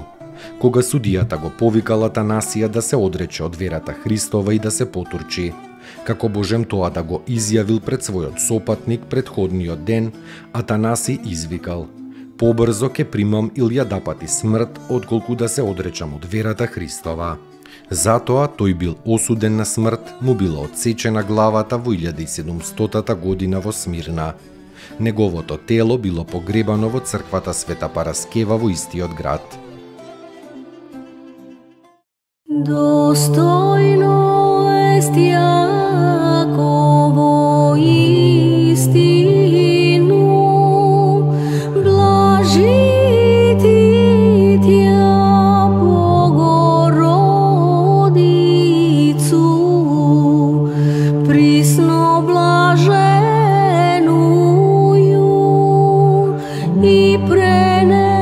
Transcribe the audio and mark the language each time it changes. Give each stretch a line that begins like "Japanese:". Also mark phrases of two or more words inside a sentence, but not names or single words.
Macedonian: Кога судијата го повикал Атанасија да се одрече од верата Христова и да се потурчи, како можем тоа да го изјавил пред својот сопатник предходниот ден, Атанасий извикал: побрзо ке примам или ја дапати смрт, отколку да се одречам од верата Христова. Затоа тој бил осуден на смрт, му била отсечена главата во 1700 година во Смирна. Неговото тело било погребано во црквата Света Параскева во истиот град.
Church Slavic: Достойно ест Јаково истину, блажити Тја Богородицу, присно блаженују и прене